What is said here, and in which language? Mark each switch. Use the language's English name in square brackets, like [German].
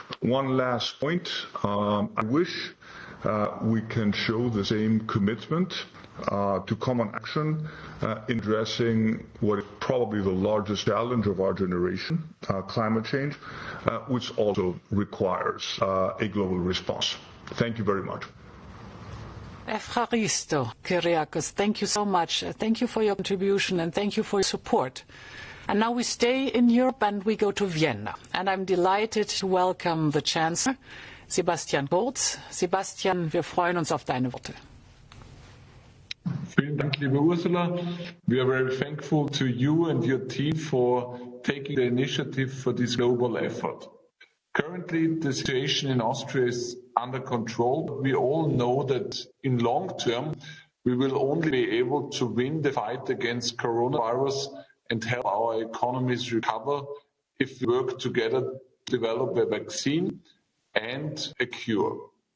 [English] One last point. I wish we can show the same commitment to common action in addressing what is probably the largest challenge of our generation, climate change, which also requires a global response. Thank you very much. Evcharisto Kyriakos, thank you so much. Thank you for your contribution and thank you for your support. And now we stay in Europe and we go to Vienna. And I'm delighted to welcome the Chancellor, Sebastian Kurz. [German] Sebastian, wir freuen uns auf deine Worte. Vielen Dank, liebe Ursula. [English] We are very thankful to you and your team for taking the initiative for this global effort. Currently, the situation in Austria is under control. We all know that in long term, we will only be able to win the fight against coronavirus and help our economies recover if we work together to develop a vaccine and a cure.